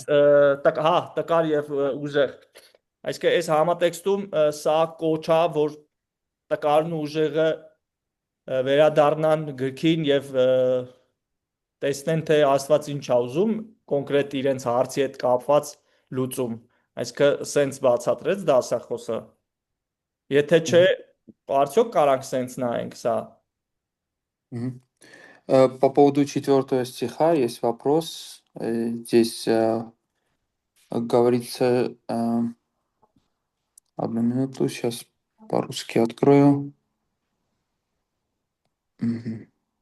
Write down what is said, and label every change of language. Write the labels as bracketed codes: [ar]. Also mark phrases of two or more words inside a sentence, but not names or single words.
[hy] հա, տկար եւ ուժեղ։ Այսինքն այս համատեքստում սա կոչա, որ տկարն ու ուժեղը վերադառնան գրքին եւ տեսնեն, թե Աստված ինչ ա ուզում, կոնկրետ իրենց հարցի հետ կապված լուծում։ Այսինքն սենց բացատրեց դասախոսը։ Եթե չէ, Мгм. արդյոք կարանք սենց նայենք սա։ Мгм. [ru] По поводу 4 стиха есть вопрос. Здесь говорится, одну минуту, сейчас по-русски открою. Мгм.